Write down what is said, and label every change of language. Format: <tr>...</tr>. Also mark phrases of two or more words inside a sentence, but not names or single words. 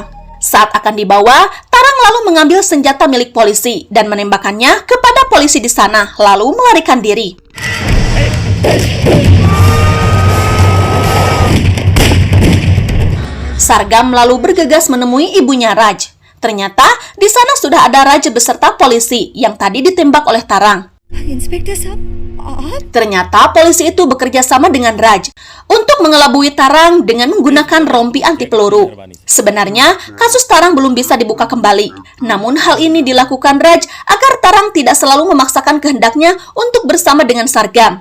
<id>Saat akan dibawa, Tarang lalu mengambil senjata milik polisi dan menembakkannya kepada polisi di sana, lalu melarikan diri. Sargam lalu bergegas menemui ibunya Raj. Ternyata di sana sudah ada Raj beserta polisi yang tadi ditembak oleh Tarang.</id> <hi>इंस्पेक्टर साहब आप</hi> <id>Ternyata polisi itu bekerja sama dengan Raj untuk mengelabui Tarang dengan menggunakan rompi anti peluru. Sebenarnya, kasus Tarang belum bisa dibuka kembali. Namun hal ini dilakukan Raj agar Tarang tidak selalu memaksakan kehendaknya untuk bersama dengan Sargam.</id>